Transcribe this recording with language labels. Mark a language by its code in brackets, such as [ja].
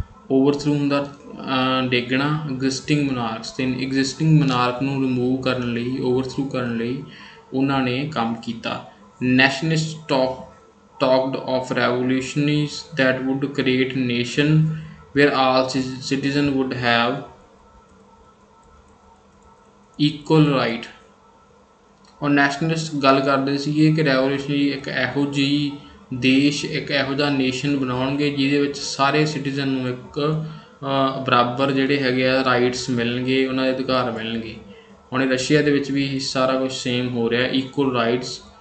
[pa] ਓਵਰਥਰੂ ਹੁੰਦਾ ਡੇਗਣਾ ਐਗਜ਼ਿਸਟਿੰਗ ਮਨਾਰਕਸ, ਅਤੇ ਐਗਜ਼ਿਸਟਿੰਗ ਮਨਾਰਕ ਨੂੰ ਰਿਮੂਵ ਕਰਨ ਲਈ, ਓਵਰਥਰੂ ਕਰਨ ਲਈ ਉਹਨਾਂ ਨੇ ਕੰਮ ਕੀਤਾ। [en] Nationalist talked of revolutions that would create a nation where all citizens would have equal right। [pa] ਔਰ ਨੈਸ਼ਨਲਿਸਟ ਗੱਲ ਕਰਦੇ ਸੀਗੇ ਕਿ ਰੈਵੋਲਿਊਸ਼ਨਰੀ ਇੱਕ ਇਹੋ ਜਿਹੀ ਦੇਸ਼, ਇੱਕ ਇਹੋ ਜਿਹਾ ਨੇਸ਼ਨ ਬਣਾਉਣਗੇ ਜਿਹਦੇ ਵਿੱਚ ਸਾਰੇ ਸਿਟੀਜ਼ਨ ਨੂੰ ਇੱਕ ਬਰਾਬਰ ਜਿਹੜੇ ਹੈਗੇ ਆ ਰਾਈਟਸ ਮਿਲਣਗੇ, ਉਹਨਾਂ ਦੇ ਅਧਿਕਾਰ ਮਿਲਣਗੇ। ਹੁਣ ਰਸ਼ੀਆ ਦੇ ਵਿੱਚ ਵੀ ਸਾਰਾ ਕੁਛ ਸੇਮ ਹੋ ਰਿਹਾ, ਇਕੁਅਲ ਰਾਈਟਸ।